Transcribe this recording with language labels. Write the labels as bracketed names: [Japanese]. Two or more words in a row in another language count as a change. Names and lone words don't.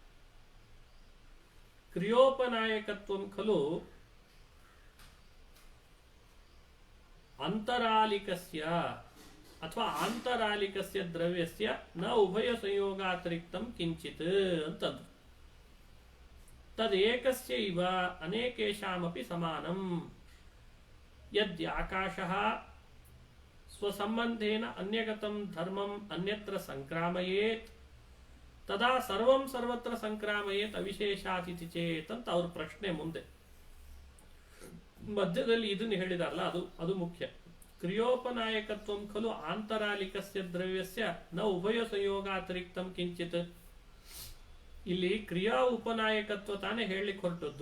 [Sanskrit] ಕ್ರಿಯೋಪನಾಯಕತ್ವಂ ಖಲು ಅಂತರಾಲಿಕಸ್ಯ ಅಥವಾ ಆಂತರಾಲಿಕಸ್ಯ ದ್ರವ್ಯಸ್ಯ ನ ಉಭಯ ಸಂಯೋಗಾತಿರಿಕ್ತಂ ಕಿಂಚಿತ್ ಅಂತಂದ್ರು. ತದೇಕಸ್ಯ ಇವ ಅನೇಕೇಷಾಮಪಿ ಸಮಾನಂ ಯದ್ಯಾಕಾಶಃ ಸ್ವಸಂಬಂಧೇನ ಅನ್ಯಗತಂ ಧರ್ಮಂ ಅನ್ಯತ್ರ ಸಂಕ್ರಾಮಯೇತ್ ತದಾ ಸರ್ವಂ ಸರ್ವತ್ರ ಸಂಕ್ರಾಮಯೇತ್ ಅವಿಶೇಷಾತಿಥಿ ಚೇತ್ [Kannada] ಅಂತ ಅವ್ರ ಪ್ರಶ್ನೆ. ಮುಂದೆ ಮಧ್ಯದಲ್ಲಿ ಇದನ್ನು ಹೇಳಿದಾರಲ್ಲ, ಅದು ಮುಖ್ಯ. [Sanskrit] ಕ್ರಿಯೋಪನಾಯಕತ್ವಂ ಖಲು ಆಂತರಾಲಿಕಸ್ಯ ದ್ರವ್ಯಸ್ಯ ನ ಉಭಯ ಸಂಯೋಗಾತಿರಿಕ್ತಂ ಕಿಂಚಿತ್. [Kannada] ಇಲ್ಲಿ ಕ್ರಿಯಾ ಉಪನಾಯಕತ್ವ ತಾನೇ ಹೇಳಲಿಕ್ಕೆ ಹೊರಟದ್ದು.